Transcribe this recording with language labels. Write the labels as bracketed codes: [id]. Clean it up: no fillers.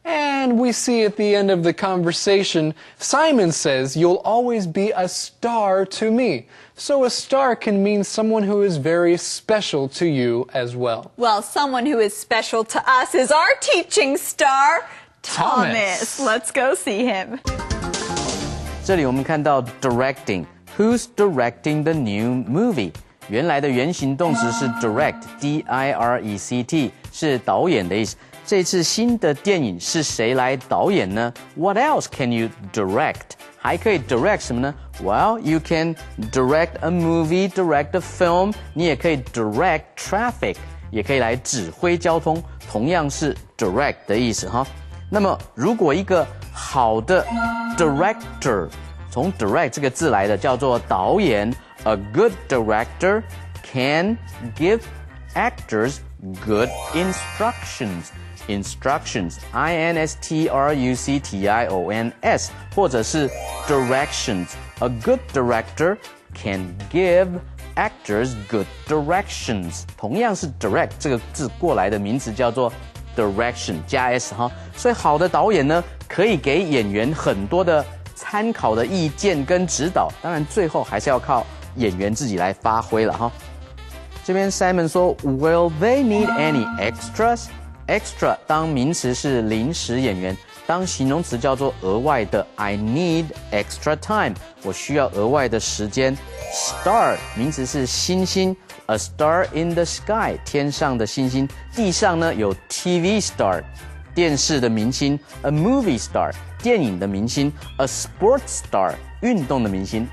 [en] And we see at the end of the conversation, Simon says, "You'll always be a star to me." So a star can mean someone who is very special to you as well. Well, someone who is special to us is our teaching star, Thomas. Let's go see him. [zh] 这里我们看到 directing. [en] Who's directing the new movie? [zh] 原来的原形动词是 direct, D-I-R-E-C-T, 是导演的意思。这次新的电影是谁来导演呢？ [en] What else can you direct? [zh] 还可以 direct 什么呢？ [en] Well, you can direct a movie, direct a film. [zh] 你也可以 [en] direct traffic, [zh] 也可以来指挥交通，同样是 direct 的意思哈。那么，如果一个好的 director 从 direct 这个字来的，叫做导演。 [en] A good director can give actors good instructions. Instructions, I-N-S-T-R-U-C-T-I-O-N-S, [zh] 或者是 [en] directions. A good director can give actors good directions. [zh] 同样是 direct 这个字过来的名词叫做 direction 加 s 哈，所以好的导演呢，可以给演员很多的参考的意见跟指导，当然最后还是要靠演员自己来发挥了哈。这边 [en] Simon [zh] 说 [en] Will they need any extras? [zh] Extra 当名词是临时演员，当形容词叫做额外的。 [en] I need extra time. [zh] 我需要额外的时间。 Star 名词是星星。 [en] A star in the sky [zh] 天上的星星。地上呢有 TV star 电视的明星。 [en] A movie star [zh] 电影的明星。 [en] A sports star [zh] 运动的明星。